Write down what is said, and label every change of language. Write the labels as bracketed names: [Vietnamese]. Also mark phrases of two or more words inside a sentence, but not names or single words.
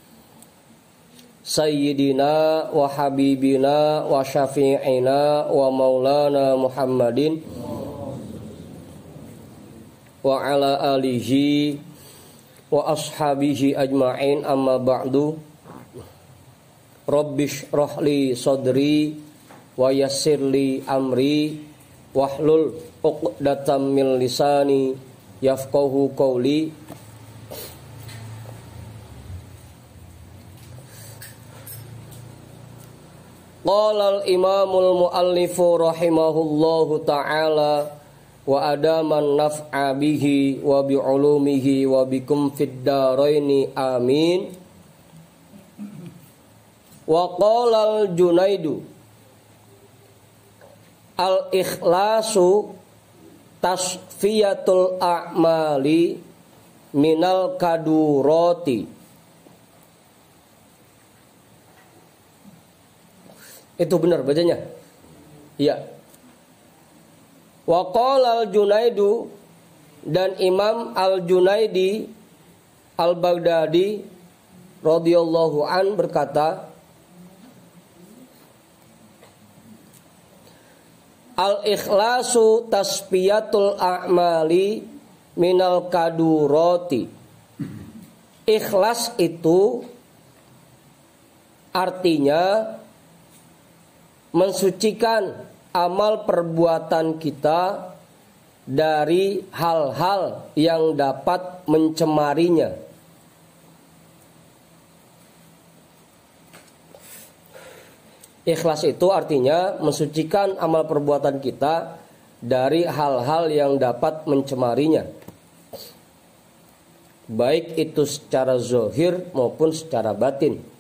[Arabic] سيدنا وحبيبنا وشفيعنا ومولانا محمد وعلى آله وأصحابه أجمعين، أما بعد. رب اشرح لي صدري ويسر لي أمري واحلل عقدة من لساني يفقهوا قولي. قال الإمام المؤلف رحمه الله تعالى وأدام النفع به وبعلومه وبكم في الدارين آمين. وقال الجنيد الإخلاص تصفية الأعمال من الكدورات. [Indonesian] Itu benar bacanya? Iya. [Arabic] وقال الجنيد, [Indonesian] dan Imam Al-Junaidi Al-Baghdadi [Arabic] رضي الله عن [Indonesian] berkata, [Arabic] الإخلاص تصفية الأعمال من الكدورات. [Indonesian] Ikhlas itu artinya mensucikan amal perbuatan kita dari hal-hal yang dapat mencemarinya. Ikhlas itu artinya mensucikan amal perbuatan kita dari hal-hal yang dapat mencemarinya, baik itu secara zahir maupun secara batin.